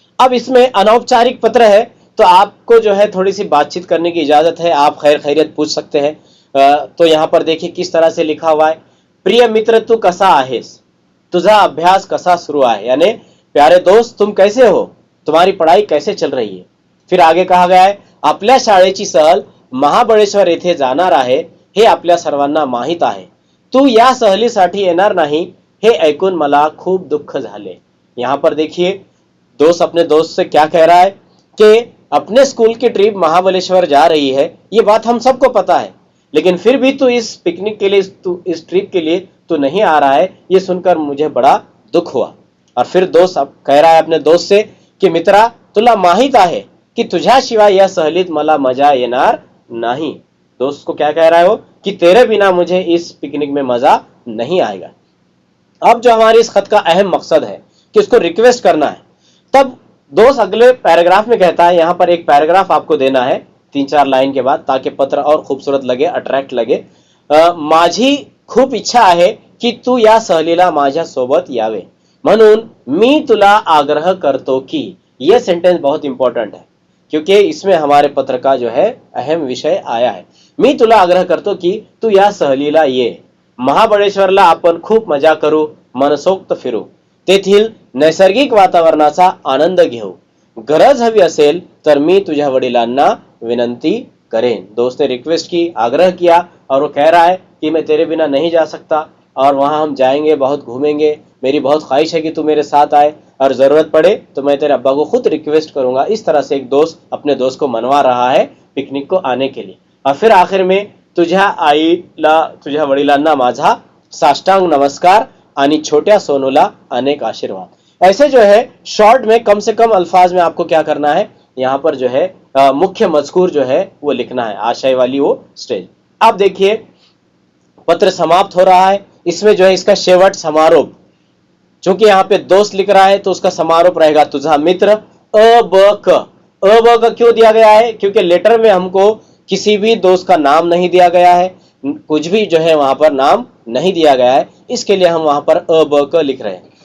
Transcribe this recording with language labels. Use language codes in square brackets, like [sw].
[hi] अब इसमें अनौपचारिक पत्र है तो आपको जो है थोड़ी सी बातचीत करने की इजाजत है, आप खैर खैरियत पूछ सकते हैं। तो यहाँ पर देखिए किस तरह से लिखा हुआ है, [mr] प्रिय मित्र तू कसा आहेस, तुझा अभ्यास कसा सुरू आहे, [hi] यानी प्यारे दोस्त तुम कैसे हो, तुम्हारी पढ़ाई कैसे चल रही है। फिर आगे कहा गया है, [mr] आपल्या शाळेची सहल महाबळेश्वर येथे जाणार आहे हे आपल्या सर्वांना माहित आहे. तू या सहलीसाठी येणार नहीं हे ऐकून मला खूप दुःख झाले. [hi] यहाँ पर देखिए दोस्त अपने दोस्त से क्या कह रहा है कि अपने स्कूल की ट्रिप महाबलेश्वर जा रही है, ये बात हम सबको पता है, लेकिन फिर भी तू इस पिकनिक के लिए इस ट्रिप के लिए तू नहीं आ रहा है, ये सुनकर मुझे बड़ा दुख हुआ. और फिर दोस्त अब कह रहा है अपने दोस्त से कि [mr] मित्रा तुला माहित आहे की तुझ्याशिवाय या सहलीत मला मजा येणार नहीं. [hi] दोस्त को क्या कह रहा है वो कि तेरे बिना मुझे इस पिकनिक में मजा नहीं आएगा. अब जो हमारे इस खत का अहम मकसद है कि उसको रिक्वेस्ट करना है, तब दोस्त अगले पैराग्राफ में कहता है, यहाँ पर एक पैराग्राफ आपको देना है 3-4 लाइन के बाद, ताकि पत्र और खूबसूरत लगे, अट्रैक्ट लगे. [mr] माझी खूप इच्छा आहे की तू या सहलीला माझ्या सोबत यावे, म्हणून मी तुला आग्रह करतो की. [hi] यह सेंटेंस बहुत इंपॉर्टेंट है क्योंकि इसमें हमारे पत्र का जो है अहम विषय आया है. [mr] मी तुला आग्रह करतो की तू या सहलीला ये, महाबळेश्वरला आपण खूप मजा करू, मनसोक्त फिरू, तेथील नैसर्गिक वातावरणाचा आनंद घेऊ. गरज हवी असेल तर मी तुझ्या वडिलांना विनंती करेन. [hi] दोस्त ने रिक्वेस्ट की, आग्रह किया, और वो कह रहा है कि मैं तेरे बिना नहीं जा सकता और वहां हम जाएंगे, बहुत घूमेंगे, मेरी बहुत ख्वाहिश है कि तू मेरे साथ आए, और जरूरत पड़े तो मैं तेरे अब्बा को खुद रिक्वेस्ट करूंगा. इस तरह से एक दोस्त अपने दोस्त को मनवा रहा है पिकनिक को आने के लिए. और फिर आखिर में [mr] तुझ्या वडिलांना माझा साष्टांग नमस्कार आणि छोट्या सोनूला अनेक आशीर्वाद. [hi] ऐसे जो है शॉर्ट में कम से कम अल्फाज में आपको क्या करना है, यहाँ पर जो है मुख्य मजकूर जो है वो लिखना है, आशय वाली वो स्टेज. अब देखिए पत्र समाप्त हो रहा है. इसमें जो है इसका शेवट समारोप, चूंकि यहाँ पे दोस्त लिख रहा है तो उसका समारोप रहेगा तुझा मित्र अ ब क क्यों दिया गया है, क्योंकि लेटर में हमको किसी भी दोस्त का नाम नहीं दिया गया है, कुछ भी जो है वहां पर नाम नहीं दिया गया है, इसके लिए हम वहां पर अ ब क लिख रहे हैं.